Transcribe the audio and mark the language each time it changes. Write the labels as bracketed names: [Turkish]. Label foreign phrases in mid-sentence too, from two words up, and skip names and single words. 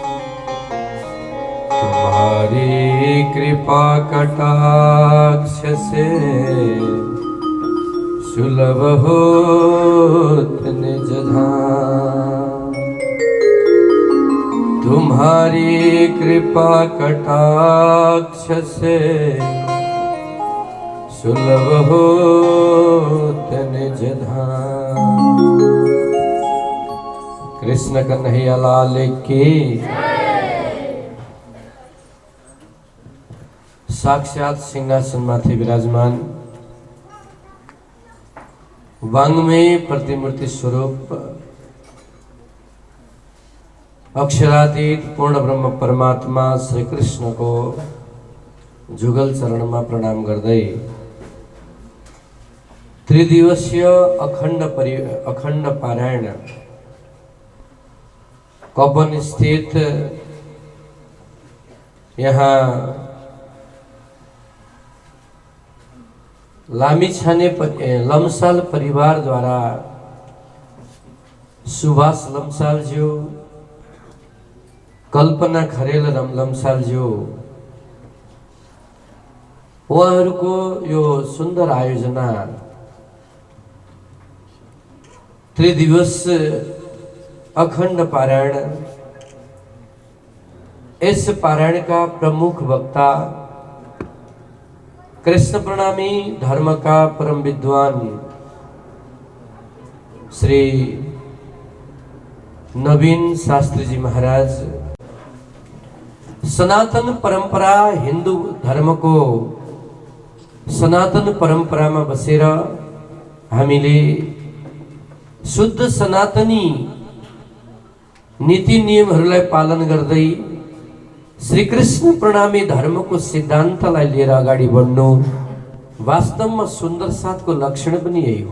[Hindi] तुम्हारी कृपा कटाक्ष से सुलभ होत निज धाम। तुम्हारी कृपा कटाक्ष से सुलभ होत निज धाम। कृष्ण कन्हैया लाल की। [Nepali] साक्षात सिंहासन माथि विराजमान वांग्मय प्रतिमूर्ति स्वरूप अक्षरातीत पूर्ण ब्रह्म परमात्मा श्री कृष्ण को जुगल चरण में प्रणाम गर्दै त्रिदिवसीय अखण्ड पारायण कपन स्थित यहाँ लामिछाने लम्साल परिवार द्वारा सुभाष लम्सालज्यू, कल्पना खरेल लम्सालज्यू उहाँहरूको यो सुन्दर आयोजना त्रिदिवस अखण्ड पारायण। [Hindi] इस पारायण का प्रमुख वक्ता कृष्ण प्रणामी धर्म का परम विद्वान श्री [Nepali] नवीन शास्त्री जी महाराज, सनातन परंपरा हिंदू धर्म को सनातन परंपरा में बसेर हामीले शुद्ध सनातनी नीति नियमहरूलाई पालन गर्दै श्री कृष्ण प्रणामी धर्म को सिद्धान्तलाई लिएर अगाडि बढ्नु वास्तवमा सुन्दर साथको लक्षण पनि यही हो।